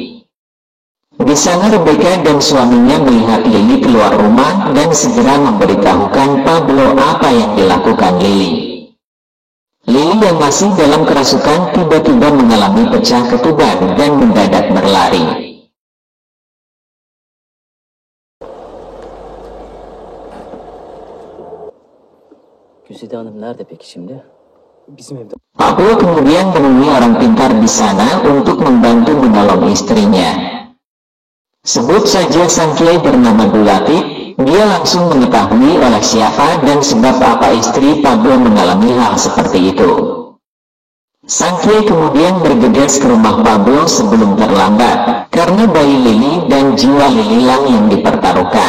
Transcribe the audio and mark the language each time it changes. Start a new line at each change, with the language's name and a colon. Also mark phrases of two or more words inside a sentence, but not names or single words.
Indonesian: Di sana Rebecca dan suaminya melihat Lily keluar rumah dan segera memberitahukan Pablo apa yang dilakukan Lily. Lily yang masih dalam kerasukan tiba-tiba mengalami pecah ketuban dan mendadak berlari.
Turkish: Güzide Hanım nerede peki şimdi? Bizim evde.
Indonesian: Pablo kemudian menemui orang pintar di sana untuk membantu menolong istrinya. Sebut saja sang kiai bernama Dulatif. Dia langsung mengetahui oleh siapa dan sebab apa istri Pablo mengalami hal seperti itu. Sang kiai kemudian bergegas ke rumah Pablo sebelum terlambat, karena bayi Lily dan jiwa Lily lang yang dipertaruhkan.